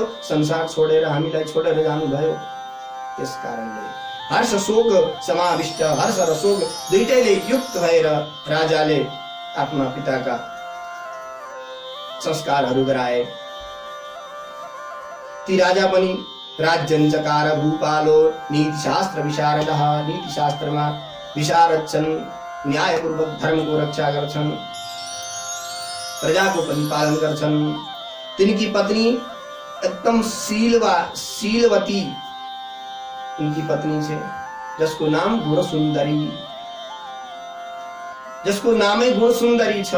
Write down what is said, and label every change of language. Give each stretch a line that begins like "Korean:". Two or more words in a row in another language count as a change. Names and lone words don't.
Nepali: संसार छोडेर हामीलाई छोडेर जानुभयो, त्यस कारणले हर्ष शोक समाविष्ट, हर्ष र शोक दुईटैले युक्त भएर राजाले आफ्ना पिताका संस्कारहरू गराए। ती राजा पनि
Sanskrit: राज्यं चकार भूपालो नीतिशास्त्र विशारदः,
Nepali: नीतिशास्त्रमा विशारद छन्, न्यायपूर्वक धर्मको रक्षा गर्छन्, प्रजाको पनि पालन गर्छन्। तिनकी पत्नी एकदम शीलवती उनकी पत्नी छे, जसको नाम गुण सुन्दरी, जसको नामै गुण सुन्दरी छ।